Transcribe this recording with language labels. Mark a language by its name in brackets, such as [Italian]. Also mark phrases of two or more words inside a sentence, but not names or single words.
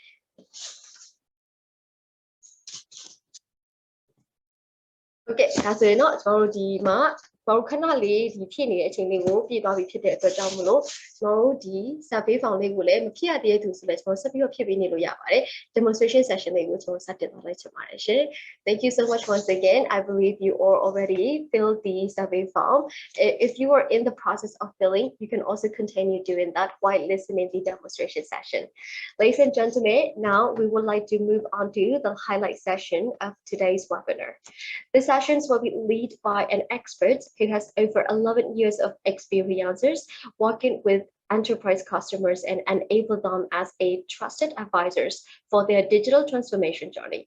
[Burmese] Okay ဒါဆိုရင်တော့ကျွန်တော်တို့ဒီမှာဘာလို့ခဏလေးဒီဖြစ်နေတဲ့အချိန်လေးကိုပြည့်သွားပြီဖြစ်တဲ့အတွက်ကြောင့်မလို့ကျွန်တော်တို့ဒီ [English] survey form [Burmese] လေးကိုလည်းမဖြစ်ရ သေးတဲ့သူဆိုလည်းကျွန်တော်ဆက်ပြီးတော့ဖြည့်ပေးနေလို့ရပါတယ် [English] demonstration session [Burmese] လေးကိုကျွန်တော်စတင်သွားလိုက်ချင်ပါတယ်ရှင် [English] Thank you so much once again I believe you all already filled the survey form if you are in the process of filling you can also continue doing that while listening to the demonstration session ladies and gentlemen now we would like to move on to the highlight session of today's webinar the sessions will be led by an expert who has over 11 years of experiences working with enterprise customers and enable them as a trusted advisors for their digital transformation journey.